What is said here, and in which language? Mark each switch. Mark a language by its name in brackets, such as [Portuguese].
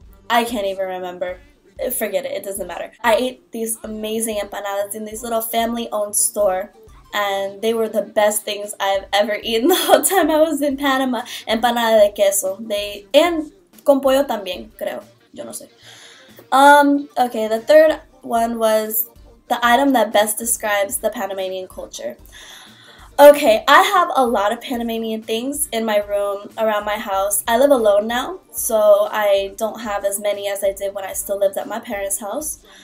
[English] I can't even remember. Forget it, it doesn't matter. I ate these amazing empanadas in this little family-owned store, and they were the best things I've ever eaten the whole time I was in Panama. [Spanish] Empanada de queso. And con pollo también, creo. Yo no sé. [English] Okay, the third one was the item that best describes the Panamanian culture. Okay, I have a lot of Panamanian things in my room around my house. I live alone now, so I don't have as many as I did when I still lived at my parents' house.